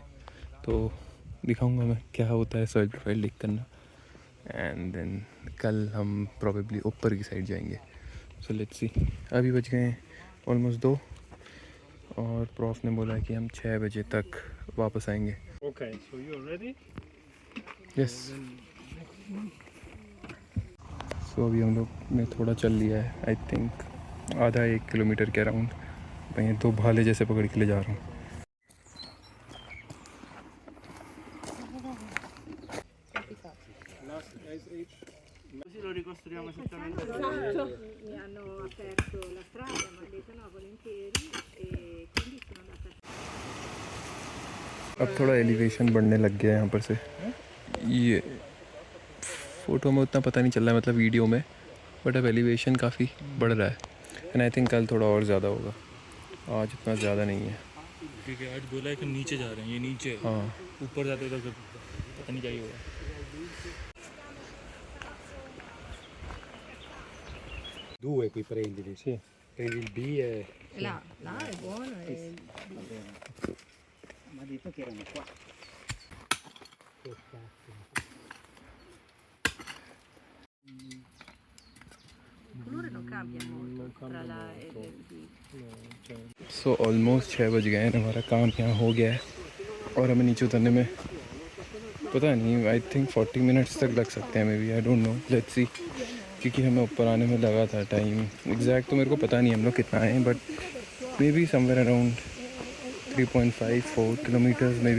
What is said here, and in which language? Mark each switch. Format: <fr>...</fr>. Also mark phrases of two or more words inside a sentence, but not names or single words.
<hi>तो दिखाऊंगा मैं क्या होता है</hi> <en>soil profile</en> <hi>डिग करना।</hi> <en>and then</en> <hi>कल हम प्रोबेबली ऊपर की साइड जाएंगे।</hi> <en>so let's see.</en> <hi>अभी बज गए हैं ऑलमोस्ट 2 और प्रॉफ ने बोला कि हम 6 बजे तक वापस आएंगे।</hi> <en>Okay, so you're ready? यस।</en> <hi>सो अभी हम लोग ने थोड़ा चल लिया है,</hi> <en>I think</en> <hi>आधा 1 किलोमीटर के अराउंड। मैं ये 2 भाले जैसे पकड़ के ले जा रहा हूँ।</hi> <it>Così lo ricostruiamo esattamente. Esatto, mi hanno aperto la strada, mi hanno detto no volentieri e quindi sono andata.</it> <hi>अब थोड़ा एलिवेशन बढ़ने लग गया है यहाँ पर से। ये फ़ोटो में उतना पता नहीं चल रहा है, मतलब वीडियो में, बट अब एलिवेशन काफ़ी बढ़ रहा है।</hi> <en>and I think</en> <hi>कल थोड़ा और ज़्यादा होगा, आज इतना ज़्यादा नहीं है। क्योंकि आज बोला है कि नीचे जा रहे हैं, ये नीचे। हाँ, ऊपर जाते तो पता नहीं क्या ही होगा।</hi> <it>Due qui prendili. Sì. per il B è Là è buono. Mi ha detto che erano qua. Il colore non cambia molto tra la e il B.</it> <en>so almost</en> <hi>6 बज गए हैं, हमारा काम यहाँ हो गया है और हमें नीचे उतरने में पता नहीं,</hi> <en>I think</en> <hi>40 मिनट्स तक लग सकते हैं</hi> <en>maybe, I don't know, let's see.</en> <hi>क्योंकि हमें ऊपर आने में लगा था टाइम, एग्जैक्ट तो मेरे को पता नहीं हम लोग कितना आए हैं, बट</hi> <en>maybe somewhere around 3.5-4 kilometers maybe.</en>